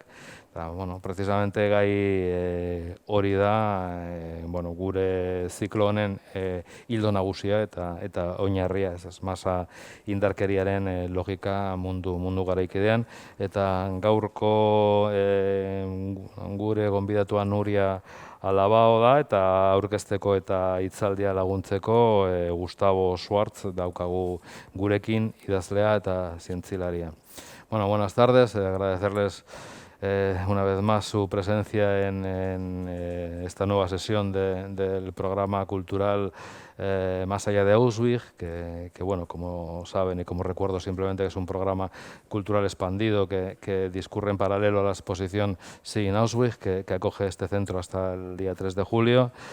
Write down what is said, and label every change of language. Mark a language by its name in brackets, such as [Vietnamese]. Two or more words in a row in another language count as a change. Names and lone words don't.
[Basque] Precisamente gai hori da gure ziklo honen hildo nagusia eta oinarria, masa indarkeriaren logika mundu garaikidean. Eta gaurko gure gonbidatua Nuria Alabao da, eta aurkezteko eta hitzaldia laguntzeko Gustavo Schwartz daukagu gurekin, idazlea eta zientzilaria. [Spanish] Buenas tardes, agradecerles una vez más su presencia en esta nueva sesión del programa cultural Más allá de Auschwitz, que como saben y como recuerdo simplemente es un programa cultural expandido que discurre en paralelo a la exposición Zein Auschwitz, que acoge este centro hasta el día 3 de julio.